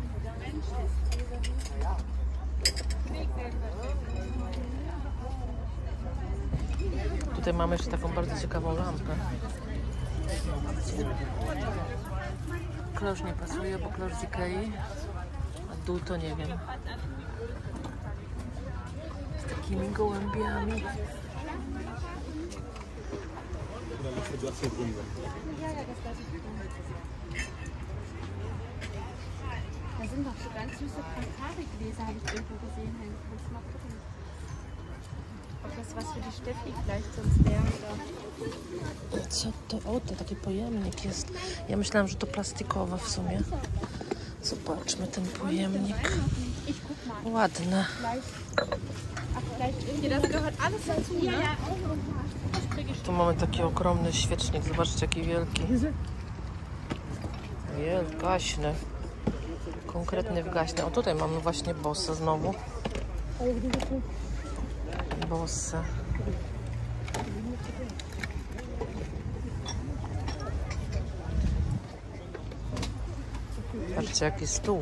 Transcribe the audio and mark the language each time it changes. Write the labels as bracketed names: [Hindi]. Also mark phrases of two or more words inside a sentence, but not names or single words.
[Polish] Tutaj mamy jeszcze taką bardzo ciekawą lampę. Klosz nie pasuje, bo klosz z Ikei, a dół to nie wiem. Z takimi gołębiami. [German] Da sind doch so ganz süße Campari-Gläser, habe ich irgendwo gesehen. Kannst du mal gucken, ob das was für die Steffi vielleicht sonst wäre. Oder... [Polish] Co to? O, to taki pojemnik jest. Ja myślałam, że to plastikowe w sumie. Zobaczmy ten pojemnik. Ładne. [German] Das gehört alles dazu, ne? [Polish] Tu mamy taki ogromny świecznik. Zobaczcie, jaki wielki. Gaśny. Konkretny w gaśny. O, tutaj mamy właśnie bossa znowu. Bosy. Patrzcie, jaki stół.